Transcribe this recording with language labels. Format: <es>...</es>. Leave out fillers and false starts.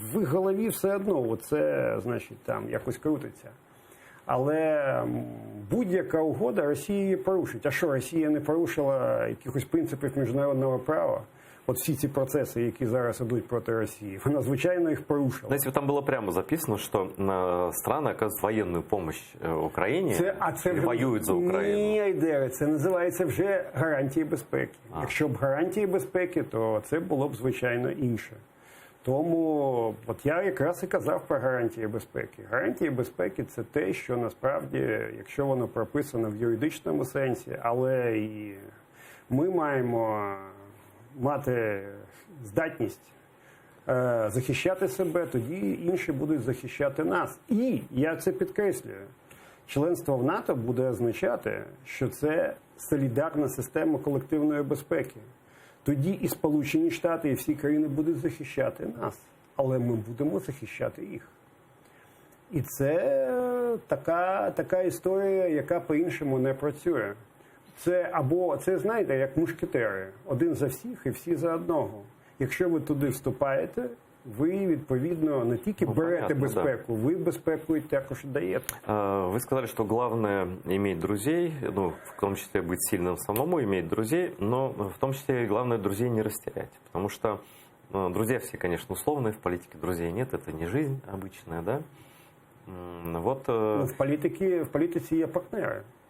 <uk>В їх голові все одно оце, значить, там якось крутиться. Але будь-яка угода Росія її порушить. А що, Росія не порушила якихось принципів міжнародного права? От всі ці процеси, які зараз ідуть проти Росії, вона, звичайно, їх порушила.</uk> <ru>Знаете, там было прямо записано, что страны оказывают военную помощь Україні,</ru> <uk>це воюють за Україну. Ні, це називається вже гарантії безпеки. Якщо б гарантії безпеки, то це було б, звичайно, інше. Тому от я якраз і казав про гарантії безпеки. Гарантії безпеки – це те, що насправді, якщо воно прописано в юридичному сенсі, але і ми маємо мати здатність захищати себе, тоді інші будуть захищати нас. І, я це підкреслюю, членство в НАТО буде означати, що це солідарна система колективної безпеки. Тоді і Сполучені Штати, і всі країни будуть захищати нас, але ми будемо захищати їх. І це така історія, яка по-іншому не працює. Це, знаєте, як мушкетери. Один за всіх і всі за одного. Якщо ви туди вступаєте, ви, відповідно, не тільки берете безпеку, ви безпеку і також даєте.</uk> <ru>Вы сказали, что главное иметь друзей, ну, в том числе быть сильным самому, иметь друзей, но в том числе главное друзей не растерять. Потому что друзья все, конечно, условные, в политике друзей нет, это не жизнь обычная, да? Вот, в политике є партнеры.</ru>